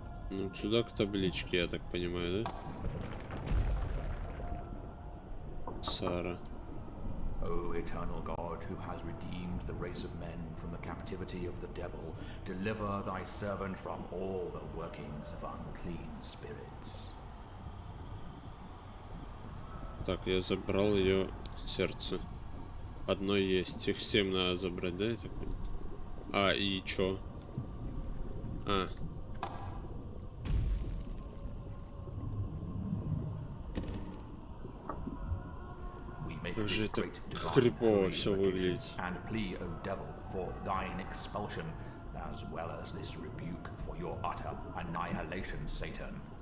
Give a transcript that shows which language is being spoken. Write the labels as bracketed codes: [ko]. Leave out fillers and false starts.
[ru] Ну, сюда к табличке, я так понимаю, да? Сара. [en] O eternal God, who has redeemed the race of men from the captivity of the devil, deliver thy servant from all the workings of unclean spirits. [ru] Так, я забрал ее сердце. Одно есть. Их всем надо забрать, да, я так понимаю? А, и чё? А. Как же это крипово все выглядит. [en] And plea, O devil, for thine expulsion, as well as this rebuke for your utter annihilation, Satan.